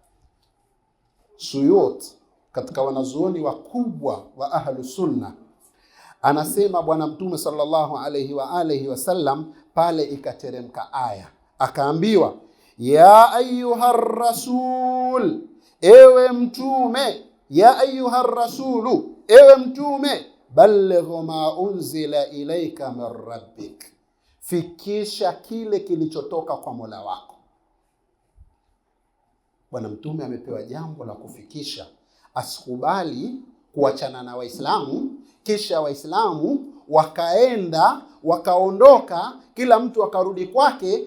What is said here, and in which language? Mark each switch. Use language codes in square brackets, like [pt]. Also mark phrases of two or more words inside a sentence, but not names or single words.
[sw] Suyut, katika wanazuoni wakubwa wa [ar] أهل السنة, [sw] anasema Bwana Mtume [ar] صلى الله عليه وعلى آله وسلم [sw] pale ikateremka aya, akaambiwa [ar] يا أيها الرسول, [sw] ewe mtume, [ar] يا أيها الرسول, [sw] ewe mtume, [ar] بلغ ما أنزل إليك من ربك, [sw] fikisha kile kilichotoka kwa Mola wako. Bwana Mtume amepewa jambo la kufikisha asikubali kuachana na Waislamu, kisha Waislamu wakaenda wakaondoka, kila mtu akarudi kwake.